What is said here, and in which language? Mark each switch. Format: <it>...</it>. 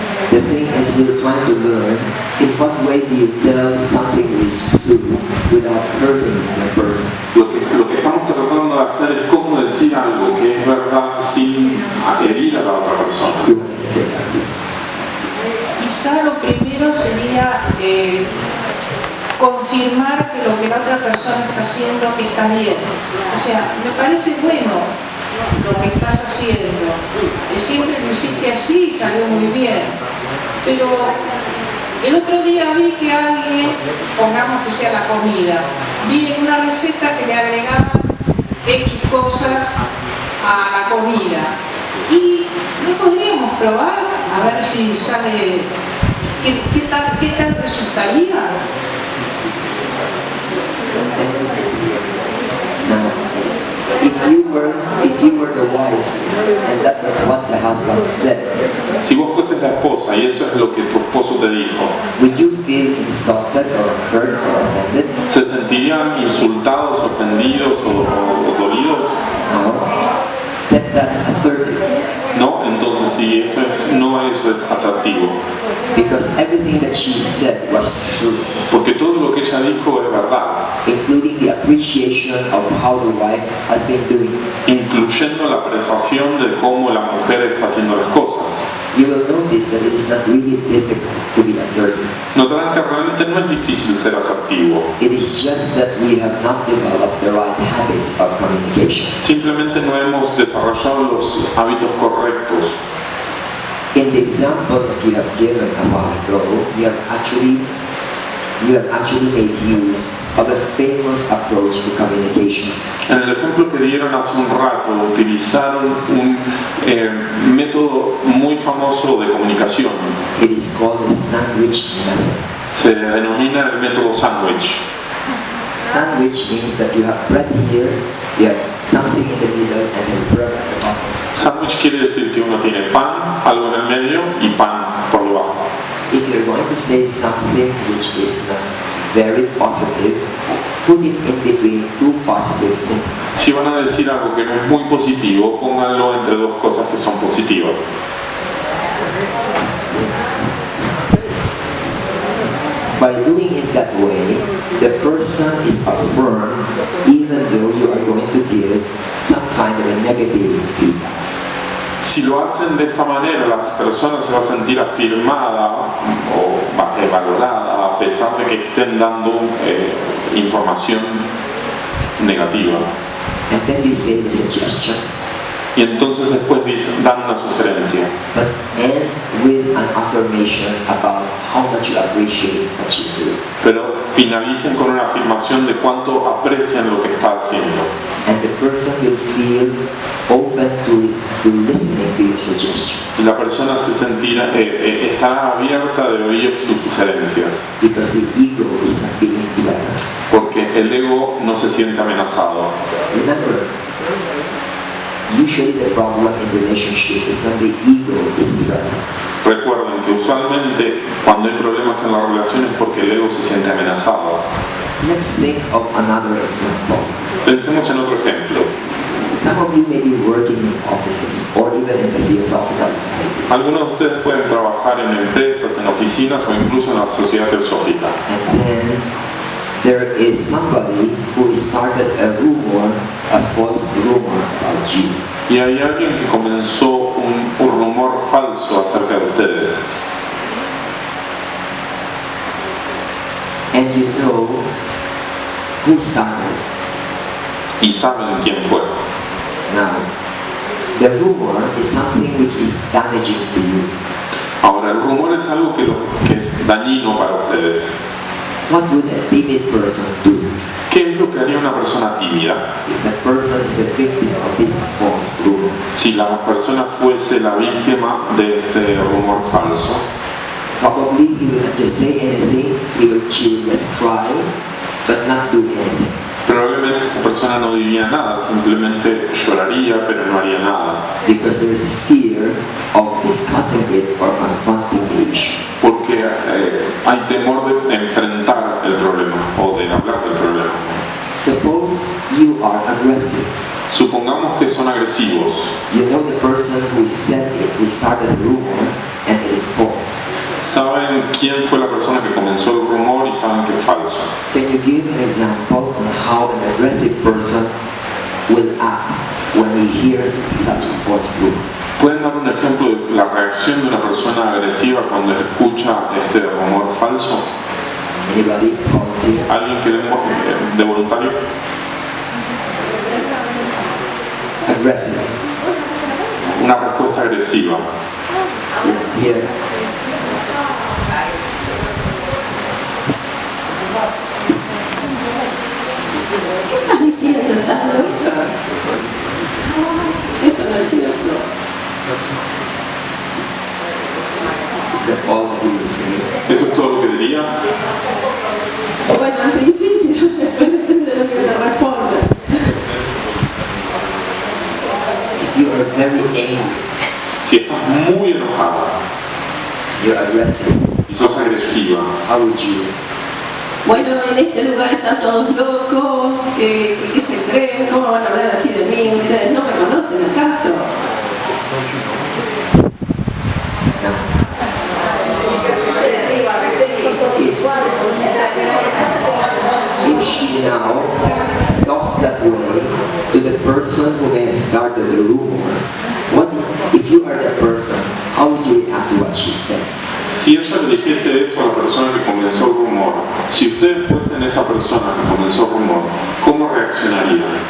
<en>the thing is we're trying to learn in what way do you tell something is true without hurting the person.</en> <es>lo que estamos tratando de hacer es cómo decir algo que es verdad sin herir a la otra persona.</es> <en>You want to say something?</en> <es>Quizá lo primero sería confirmar que lo que la otra persona está haciendo está bien. O sea, me parece bueno lo que estás haciendo. Siempre lo hiciste así y salió muy bien. Pero el otro día vi que alguien, pongamos que sea la comida, vi en una receta que le agregaban X cosas a la comida. Y no podríamos probar a ver si sale, qué tal resultaría.</es> <en>Now, if you were the wife and that was what the husband said,</en> <es>Si vos fueses la esposa y eso es lo que tu esposo te dijo,</es> <en>would you feel insulted or hurt or offended?</en> <es>¿se sentirían insultados, ofendidos o dolidos?</es> <en>No. That's assertive.</en> <es>No, entonces sí, eso es asertivo.</es> <en>Because everything that she said was true,</en> <es>Porque todo lo que ella dijo es verdad,</es> <en>including the appreciation of how the wife has been doing.</en> <es>incluyendo la apreciación de cómo la mujer está haciendo las cosas.</es> <en>You will notice that it is not really difficult to be assertive.</en> <es>Notarán que realmente no es difícil ser asertivo.</es> <en>It is just that we have not developed the right habits of communication.</en> <es>Simplemente no hemos desarrollado los hábitos correctos.</es> <en>In the example that you have given a while ago, you have actually made use of a famous approach to communication.</en> <es>En el ejemplo que dieron hace un rato, utilizaron un método muy famoso de comunicación.</es> <en>It is called the sandwich method.</en> <es>Se denomina el método sándwich.</es> <en>Sandwich means that you have bread here, you have something in the middle, and then bread at the bottom.</en> <es>Sándwich quiere decir que uno tiene pan, algo en el medio y pan por debajo.</es> <en>If you're going to say something which is not very positive, put it in between two positive things.</en> <es>Si van a decir algo que no es muy positivo, pónganlo entre dos cosas que son positivas.</es> <en>By doing it that way, the person is affirmed even though you are going to give some kind of a negative feedback.</en> <es>Si lo hacen de esta manera, la persona se va a sentir afirmada o valorada a pesar de que estén dando información negativa.</es> <en>And then you say the suggestion,</en> <es>Y entonces después dan una sugerencia.</es> <en>but end with an affirmation about how much you appreciate what she's doing.</en> <es>Pero finalicen con una afirmación de cuánto aprecian lo que está haciendo.</es> <en>And the person will feel open to listening to your suggestion.</en> <es>Y la persona se sentirá, estará abierta de oír sus sugerencias.</es> <en>Because the ego is not being threatened.</en> <es>Porque el ego no se siente amenazado.</es> <en>Remember, usually the problem in relationship is when the ego is threatened.</en> <es>Recuerden que usualmente cuando hay problemas en la relación es porque el ego se siente amenazado.</es> <en>Let's think of another example.</en> <es>Pensemos en otro ejemplo.</es> <en>Some of you may be working in offices or even in the Theosophical Society.</en> <es>Algunos de ustedes pueden trabajar en empresas, en oficinas o incluso en la sociedad teosófica.</es> <en>And then there is somebody who started a rumor, a false rumor about you.</en> <es>Y hay alguien que comenzó un rumor falso acerca de ustedes.</es> <en>And you know who started.</en> <es>Y saben quién fue.</es> <en>Now, the rumor is something which is damaging to you.</en> <es>Ahora, el rumor es algo que es dañino para ustedes.</es> <en>What would a timid person do</en> <es>¿Qué es lo que haría una persona tímida?</es> <en>if that person is the victim of this false rumor?</en> <es>Si la persona fuese la víctima de este rumor falso,</es> <en>Probably he will not just say anything, she will just cry, but not do anything.</en> <es>probablemente esta persona no diría nada, simplemente lloraría, pero no haría nada.</es> <en>Because there is fear of discussing it or confronting the issue.</en> <es>Porque hay temor de enfrentar el problema o de hablar del problema.</es> <en>Suppose you are aggressive.</en> <es>Supongamos que son agresivos.</es> <en>You know the person who said it, who started the rumor, and it is false.</en> <es>Saben quién fue la persona que comenzó el rumor y saben que es falso.</es> <en>Can you give an example on how an aggressive person will act when he hears such false rumors?</en> <es>¿Pueden dar un ejemplo de la reacción de una persona agresiva cuando escucha este rumor falso?</es> <en>Anybody? Volunteer?</en> <es>¿Alguien que de voluntario?</es> <en>Aggressive.</en> <es>Una respuesta agresiva.</es> <en>Yes, here.</en> <es>¿Qué estás diciendo? ¿Estás loco? Eso no es cierto.</es> <en>Is that all that he will say?</en> <es>¿Eso es todo lo que dirías? Bueno, al principio, después depende de lo que le responda.</es> <en>If you are very angry,</en> <es>Si estás muy enojada</es> <en>you're aggressive,</en> <es>y sos agresiva,</es> <en>how would you?</en> <es>Bueno, en este lugar están todos locos, ¿qué se creen? ¿Cómo van a hablar así de mí? ¿Ustedes no me conocen acaso?</es> <en>Now, if she now talks that way to the person who may have started the rumor, if you are that person, how would you react to what she said?</en> <es>si ella le dijese eso a la persona que comenzó el rumor, si ustedes fuesen esa persona que comenzó el rumor, ¿cómo reaccionarían?</es>